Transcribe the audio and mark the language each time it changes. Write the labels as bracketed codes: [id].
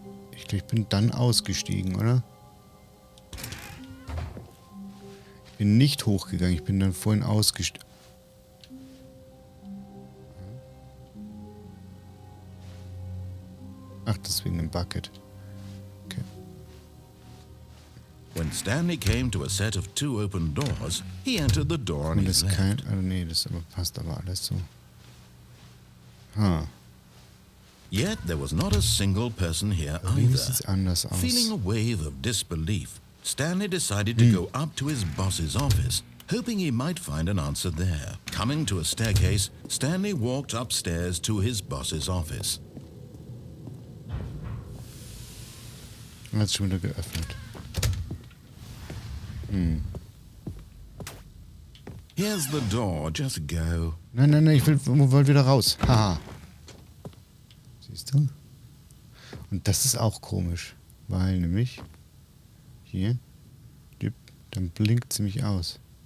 [de] Ich glaube, ich bin dann ausgestiegen, oder? Ich bin nicht hochgegangen, ich bin dann vorhin ausgestiegen. Ach, deswegen ein Bucket. Okay. [en] When Stanley came to a set of 2 open doors, he entered the door on his left. [de] Also nee, das passt aber alles so. Huh. [en] Yet there was not a single person here [de] Irgendwie sieht's anders aus. [en] Feeling a wave of disbelief, Stanley decided to go up to his boss's office, hoping he might find an answer there. Coming to a staircase, Stanley walked upstairs to his boss's office. [de] Hat schon wieder geöffnet. [en] Here's the door, just go. [de] Nein, ich wollte wieder raus. Haha. Siehst du? Und das ist auch komisch, weil nämlich hier, dann blinkt sie mich aus.